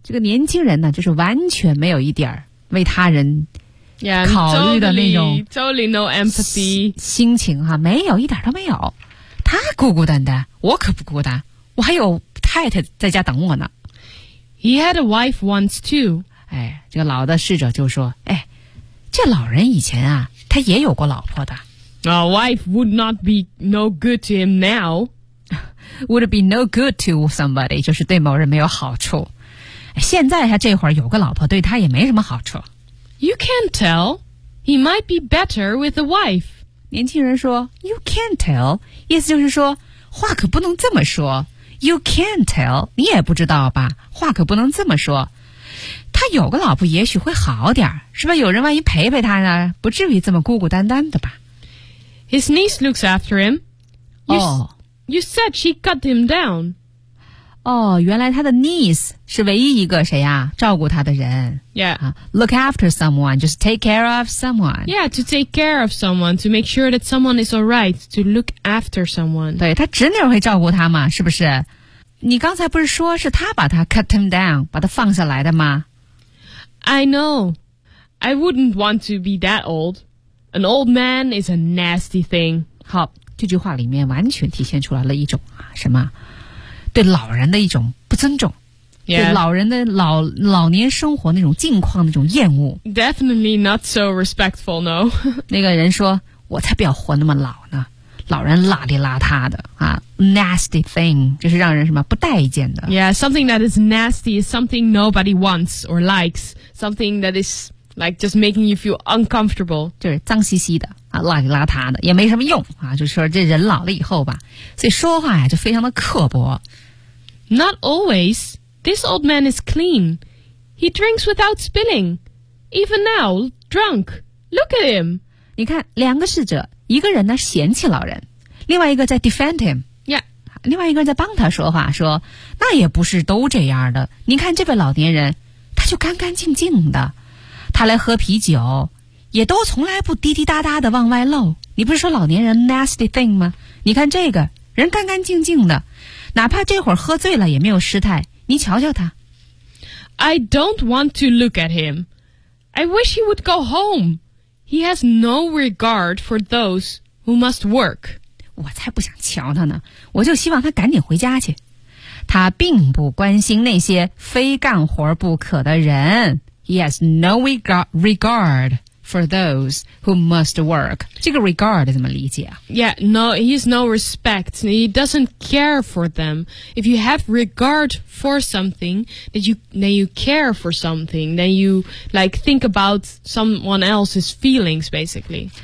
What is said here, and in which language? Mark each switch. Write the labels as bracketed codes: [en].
[zh] 这个年轻人呢就是完全没有一点为他人考虑的那种 [en] totally no empathy [zh] 心情哈没有一点都没有。他孤孤单单我可不孤单我还有太太在家等我呢。 [en] He had a wife once too. [zh] 哎这个老的侍者就说哎这老人以前啊他也有过老婆的。 [en] A wife would not be no good to him now. Would be no good to somebody, [zh] 就是对某人没有好处。现在他这会儿有个老婆对他也没什么好处。 [en] You can't tell. He might be better with a wife. [zh] 年轻人说 [en] You can't tell. [zh] 意思就是说话可不能这么说。 [en] You can't tell. [zh] 你也不知道吧话可不能这么说。他有个老婆也许会好点是吧有人万一陪陪他呢不至于这么孤孤单单的吧。 [en] His niece looks after him. You said she cut him down. [zh] 哦原来他的 niece 是唯一一个谁呀、啊、照顾他的人。 [en] Yeah.、 Look after someone, just take care of someone. Yeah, to take care of someone, to make sure that someone is alright, to look after someone. [zh] 对他侄女会照顾他嘛是不是你刚才不是说是他把他 [en] cut him down, [zh] 把他放下来的吗 [en] I know. I wouldn't want to be that old. An old man is a nasty thing. [zh] 好，这句话里面完全体现出来了一种啊什么，对老人的一种不尊重， [en] yeah. [zh] 对老人的老年生活那种境况那种厌恶。 [en] Definitely not so respectful, no. [zh] 那个人说：“我才不要活那么老呢，老人邋里邋遢的啊 ，nasty thing 就是让人什么不待见的。 [en] Yeah, something that is nasty is something nobody wants or likes. Something that is. Like just making you feel uncomfortable. [zh] 就是脏兮兮的啊，邋里邋遢的也没什么用啊。就说这人老了以后吧，所以说话呀就非常的刻薄。 [en] Not always. This old man is clean. He drinks without spilling. Even now, drunk. Look at him. [zh] 你看两个侍者，一个人呢嫌弃老人，另外一个在 [en] defend him. Yeah. [zh] 另外一个人在帮他说话，说那也不是都这样的。你看这位老年人，他就干干净净的。他来喝啤酒也都从来不滴滴答答的往外漏你不是说老年人 nasty thing 吗你看这个人干干净净的哪怕这会儿喝醉了也没有失态你瞧瞧他 [en] I don't want to look at him I wish he would go home He has no regard for those who must work [zh] 我才不想瞧他呢我就希望他赶紧回家去他并不关心那些非干活不可的人 [en] He has no regard for those who must work. [zh] 这个 regard 怎么理解啊? [en] Yeah, no, he has no respect. He doesn't care for them. If you have regard for something, then you care for something, then you like, think about someone else's feelings, basically.